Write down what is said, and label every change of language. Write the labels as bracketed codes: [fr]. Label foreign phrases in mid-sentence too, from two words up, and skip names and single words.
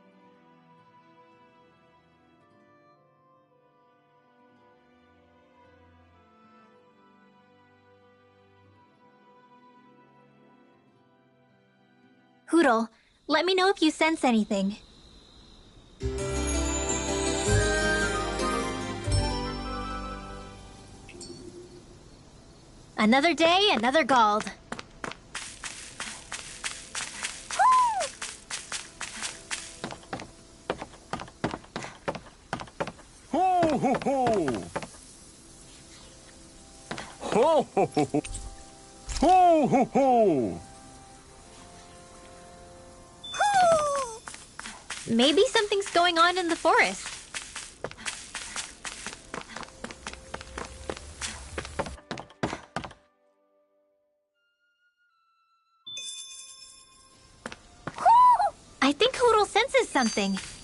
[en] Hoodle, let me know if you sense anything. Another day, another Gald. Ho ho ho! Ho ho ho! Ho ho ho! Maybe something's going on in the forest. I think Hoodle senses something.